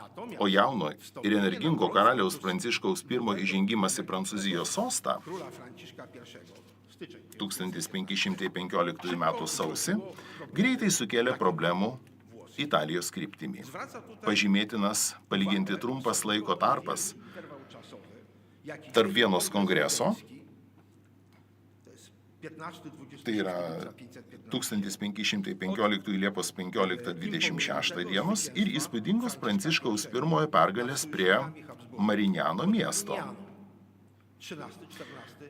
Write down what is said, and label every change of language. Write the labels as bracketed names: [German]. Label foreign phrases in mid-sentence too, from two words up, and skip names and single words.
[Lithuanian] O jauno ir energingo karaliaus Pranciškaus I įžengimas į Prancūzijos sostą [Polish] króla Franciszka I, styczeń [Lithuanian] 1515 m. sausį greitai sukėlė problemų Italijos kryptimi. Pažymėtinas palyginti trumpas laiko tarpas [Polish] interwał czasowy, jaki [Lithuanian] tarp Vienos kongreso, [Polish] to jest 15-20 [Lithuanian] tai yra 1515 Liepos 15-26 dienos ir įspūdingos Pranciškaus I pergalės prie Marignano miesto. 13-14